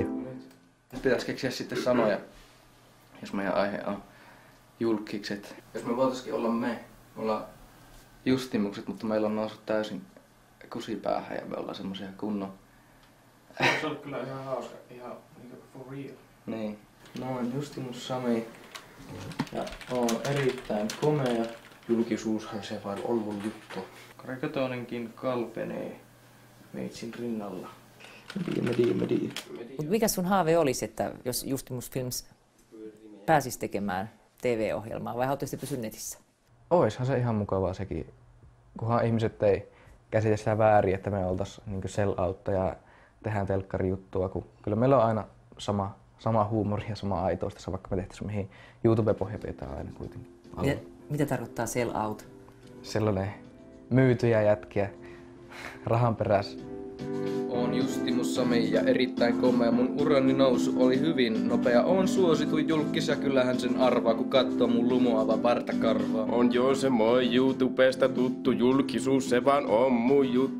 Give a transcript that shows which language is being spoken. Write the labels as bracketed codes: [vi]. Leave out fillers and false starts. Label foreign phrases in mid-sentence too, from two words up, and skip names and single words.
[fi] Pitäisi keksiä sitten sanoja, jos meidän aihe on julkikset. Jos me voitaisiin olla me ollaan justimukset, mutta meillä on noussut täysin kusipäähän ja me ollaan semmosia kunnon. Se on kyllä ihan hauska, ihan niinku [en] for real. [fi] Niin. Mä oon Justimus Sami ja oon erittäin komea. Julkisuushan se vain on mun juttu. Karikatonenkin kalpenee meitsin rinnalla. Mut mikä sun haave olisi, että jos Justimus Films pääsisi tekemään TV-ohjelmaa vai haluaisitte pysyä netissä? Oishan se ihan mukavaa sekin, kunhan ihmiset ei käsitä sitä väärin, että me oltais niinku sell-out ja tehdään telkkarijuttua, kun kyllä meillä on aina sama huumori ja sama aitous tässä, vaikka me tehtäisiin mihin YouTube-pohja pitää aina kuitenkin. Mitä tarkoittaa [en] sell out? [fi] Sellainen myytyjä jätkiä rahan perässä. Oon Justimus Sami ja erittäin komea. Mun urani nousu oli hyvin nopea. Oon suosituin julkis ja kyllähän sen arvaa, kun katsoo mun lumoava partakarvaa. On jo se moi YouTubesta tuttu julkisuus, se vaan on mun juttu.